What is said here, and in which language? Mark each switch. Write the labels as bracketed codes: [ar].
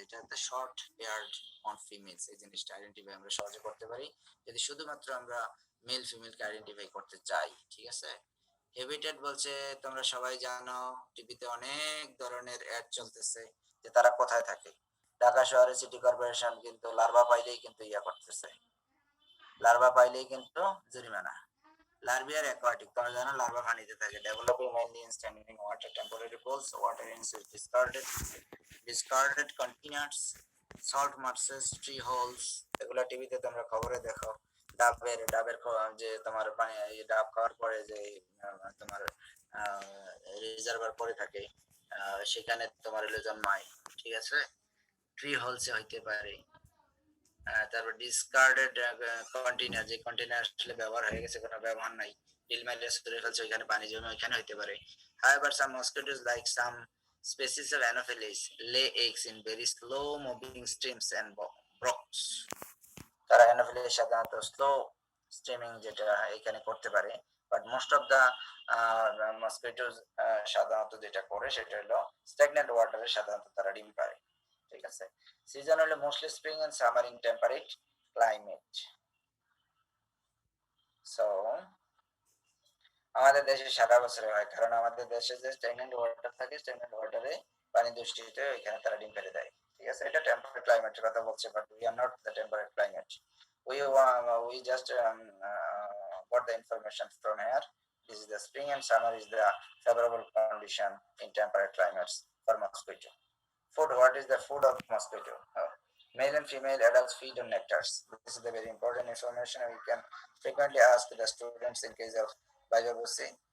[en] the short haired on females, [bn] এই জিনিসটা identify আমরা সহজে করতে পারি যদি শুধুমাত্র আমরা মেল ফিমেলকে আইডেন্টিফাই করতে চাই। ঠিক আছে, হ্যাবিটেট বলছে তোমরা সবাই জানো টিভিতে অনেক ধরনের অ্যাড চলতেছে যে তারা কোথায় থাকে। ঢাকা শহরে সিটি কর্পোরেশন কিন্তু লার্ভা পাইলেই কিন্তু করতেছে, লার্ভা পাইলেই কিন্তু জরিমানা। [en] Larvae are aquatic, [bn] তোমরা জানো লার্ভা পানিতে থাকে, [en] developing mainly in standing water, temporary pools, water in discarded containers, salt marshes, tree holes, [bn] এগুলা টিভিতে তোমরা খবরে দেখো। ডাবের যে তোমার পানি ডাব খাওয়ার পরে যে তোমার রিজার্ভার পরে থাকে সেখানে তোমার জন্মায়। ঠিক আছে, ট্রি হোলসে হইতে পারে। তারপর ডিসকার্ডেড কন্টেইনার, যে কন্টেইনার আসলে ব্যবহার হয়ে গেছে কোনো ব্যবহার নাই, ডিল মাইলে করে ফেলছে ওইখানে পানি জমে ওইখানে হইতে পারে। [en] However, some mosquitoes like some species of Anopheles lay eggs in very slow moving streams and brooks. [bn] তারা Anopheles সাধারণত স্লো স্ট্রিমিং যেটা এখানে করতে পারে, [en] but most of the mosquitoes [bn] সাধারণত যেটা করে সেটা হলো স্ট্যাগনেন্ট ওয়াটারে সাধারণত তারা ডিম পারে। ঠিক আছে, সিজন হলো [en] Mostly spring and summer in temperate climate. [bn] So আমাদের দেশে সারা বছর হয়, কারণ আমাদের দেশে যে স্ট্যাগনেন্ট ওয়াটার থাকে, স্ট্যাগনেন্ট ওয়াটারে পানি দূষিত এখানে তারা ডিম পেড়ে দেয়। ঠিক আছে, এটা টেম্পারেট ক্লাইমেটের কথা বলছে, [en] But we are not the temperate climate. We just got the information from here. This is the spring and summer is the favorable condition in temperate climates for mosquito. Food. What is the food of mosquito? Male and female adults feed on nectars. This is the very important information we can frequently ask the students in case of biology.